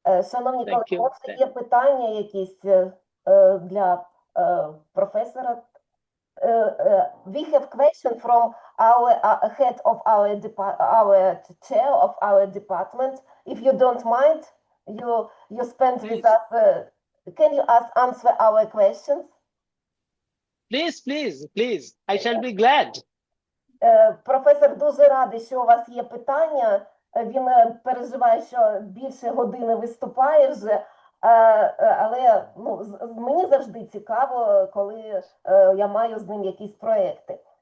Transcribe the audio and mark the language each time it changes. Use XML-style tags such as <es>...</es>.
<uk>Шановні колеги, може є питання якісь для професора?</uk> <en>We have question from our head of our chair of our department. If you don't mind, you spend with us. Can you answer our questions? Please. I shall be glad.</en> <uk>Професор дуже радий, що у вас є питання. Він переживає, що більше години виступає вже, але мені завжди цікаво, коли я маю з ним якісь проекти.</uk>